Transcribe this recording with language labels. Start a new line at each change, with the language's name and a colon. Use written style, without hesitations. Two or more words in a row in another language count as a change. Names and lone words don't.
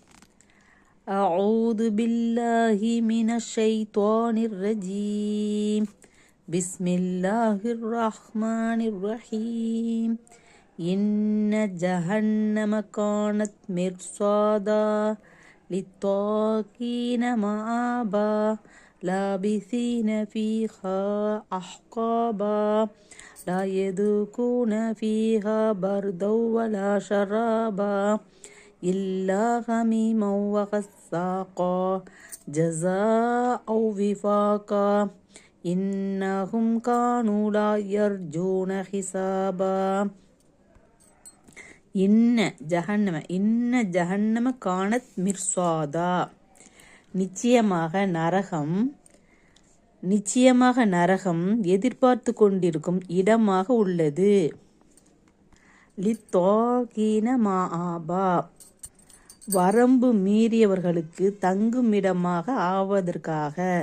Arabic: أعوذ بالله من الشيطان الرجيم. بسم الله الرحمن الرحيم. إن جهنم كانت مرصادا للطاغين مآبا لابثين فيها أحقابا لا يذوقون فيها بردا ولا شرابا إلا حميما وغساقا جزاء وفاقا إنهم كانوا لا يرجون حسابا. إن جهنم كانت مرصادا.
Tamil: நிச்சயமாக நரகம் எதிர்பார்த்து கொண்டிருக்கும் இடமாக உள்ளது.
Arabic: للطاغين مآبا,
Tamil: வரம்பு மீறியவர்களுக்கு தங்குமிடமாக ஆவதற்காக.